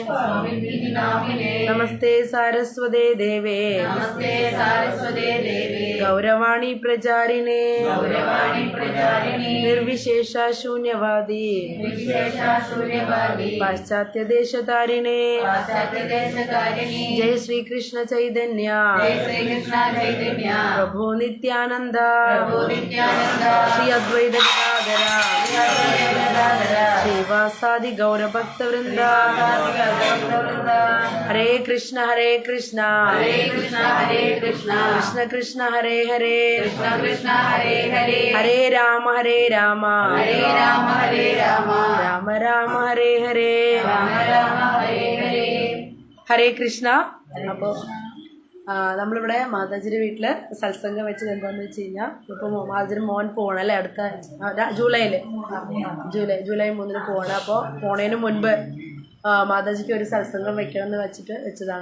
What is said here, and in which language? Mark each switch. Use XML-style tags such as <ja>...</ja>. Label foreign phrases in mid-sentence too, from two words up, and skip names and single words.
<sa>നമസ്തേ സാരസ്വതേ ദേവേ ഗൗരവാണി പ്രചാരിണേ നിർവിശേഷ ശൂന്യവാദി പാശ്ചാത്യദേശതാരിണേ. जय श्री कृष्ण चैतन्य प्रभु नित्यानंद श्री अद्वैत गदाधर श्रीवासादि गौर भक्त वृंद. हरे कृष्ण कृष्ण कृष्ण हरे हरे हरे राम राम राम हरे हरे. ഹരേ കൃഷ്ണ.</sa> <ml>അപ്പോൾ നമ്മളിവിടെ മാതാജിയുടെ വീട്ടിൽ സത്സംഗം വെച്ചത് എന്താണെന്ന് വെച്ച് കഴിഞ്ഞാൽ, ഇപ്പോൾ മാതാജിയുടെ മോൻ പോകണല്ലേ അടുത്ത ജൂലൈ 3 പോകണം. അപ്പോൾ പോണതിന് മുൻപ് മാതാജിക്ക് ഒരു സത്സംഗം വെക്കണം എന്ന് വെച്ചതാണ്.</ml>